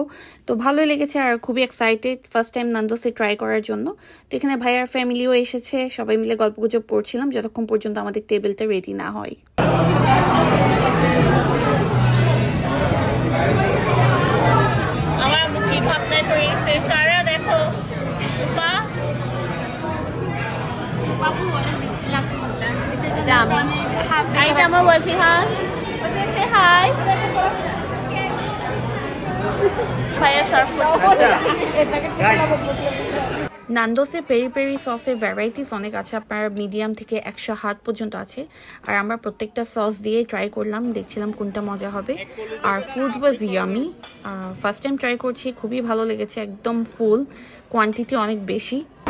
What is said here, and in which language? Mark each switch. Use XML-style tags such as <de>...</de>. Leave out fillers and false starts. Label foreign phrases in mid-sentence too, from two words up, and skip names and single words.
<bn>তো ভালোই লেগেছে, আর খুবই এক্সাইটেড</bn> <en>first time</en> <bn>নান্দোসে ট্রাই করার জন্য। তো এখানে ভাইয়ার ফ্যামিলিও এসেছে, সবাই মিলে গল্পগুজব করছিলাম যতক্ষণ পর্যন্ত আমাদের টেবিলটা রেডি না হয়। আমার কি ভাবনা করেছে সারা, দেখো</bn> <tl>Ay, tama ba si Han?</tl> <en>Say hi. Kaya surf.</en> <bn>নান্দোসে পেরি পেরি সসের ভ্যারাইটিস অনেক আছে, আপনার মিডিয়াম থেকে 108 পর্যন্ত আছে। আর আমরা প্রত্যেকটা সস দিয়ে ট্রাই করলাম, দেখছিলাম কোনটা মজা হবে। আর</bn> <en>food was yummy, first time</en> <bn>ট্রাই করছি, খুবই ভালো লেগেছে, একদম ফুল, কোয়ান্টিটি অনেক বেশি।</bn>